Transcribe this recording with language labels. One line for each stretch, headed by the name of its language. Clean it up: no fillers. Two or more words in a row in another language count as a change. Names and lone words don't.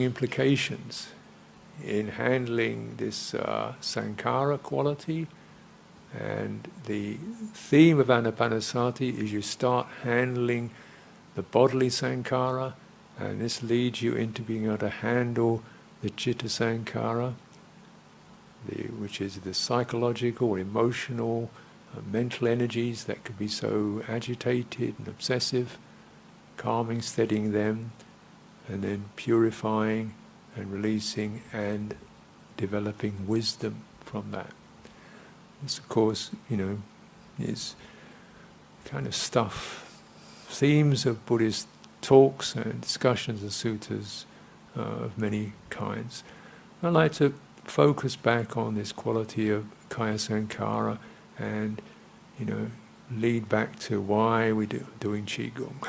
English: implications in handling this sankhara quality, and the theme of anapanasati is you start handling the bodily sankhara, and this leads you into being able to handle the
Pali: citta sankhara,
English: which is the psychological, emotional, mental energies that could be so agitated and obsessive, calming, steadying them, and then purifying and releasing and developing wisdom from that. This, of course, is kind of themes of Buddhist talks and discussions and suttas of many kinds. I'd like to focus back on this quality of
Pali: kaya sankhara
English: and, lead back to why we're doing Qigong.